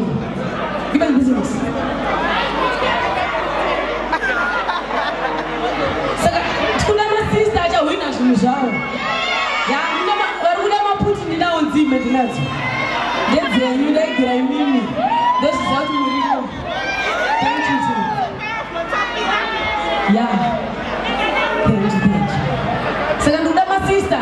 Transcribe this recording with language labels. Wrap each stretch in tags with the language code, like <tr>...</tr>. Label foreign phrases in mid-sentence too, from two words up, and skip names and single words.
<en>Give me business.</en> <sn>Saka kuna masista achahwina zvinhu zvavo. Ya, vari kuda maputi ndinawo nzime ndinadzo. Ndedzenyu ndaigira imimi. Ndozviziva kuti muripo.</sn> <en>Thank you too. Ya. Thank you.</en> <sn>Saka ndoda masista.</sn>